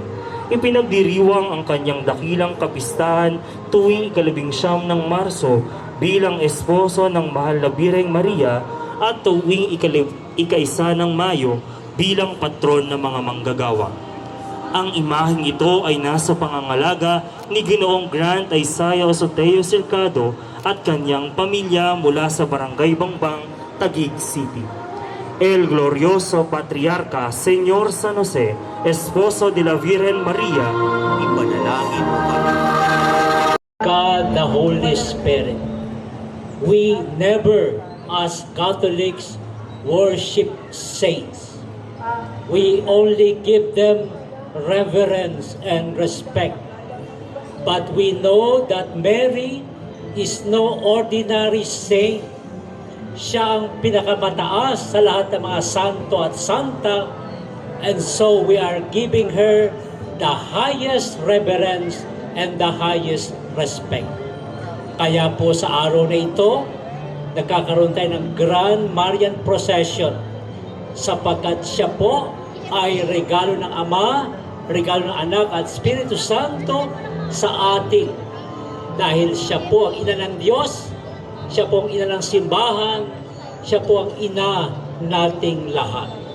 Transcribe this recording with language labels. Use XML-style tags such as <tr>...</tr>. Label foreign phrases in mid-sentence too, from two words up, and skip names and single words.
<tl>Ipinagdiriwang ang kanyang dakilang kapistahan tuwing 19 ng Marso bilang esposo ng mahal na Birheng Maria at tuwing 1 ng Mayo bilang patron ng mga manggagawa. Ang imaheng ito ay nasa pangangalaga ni Ginoong Grant Isaiah Osoteo Cercado at kanyang pamilya mula sa Barangay Bangbang, Taguig City.</tl> <es>El Glorioso Patriarca Señor San Jose, Esposo de la Virgen Maria,</es> <tl>ipanalangin mo kami.</tl> <en>God the Holy Spirit. We never, as Catholics, worship saints. We only give them reverence and respect. But we know that Mary is no ordinary saint.</en> <tl>Siya ang pinakamataas sa lahat ng mga santo at santa,</tl> <en>and so we are giving her the highest reverence and the highest respect.</en> <tl>Kaya po sa araw na ito, nagkakaroon tayo ng</tl> <en>Grand Marian Procession</en> <tl>sapagkat siya po ay regalo ng Ama, regalo ng Anak at Espiritu Santo sa atin. Dahil siya po ang ina ng Diyos, siya po ang ina ng simbahan, siya po ang ina nating lahat.</tl>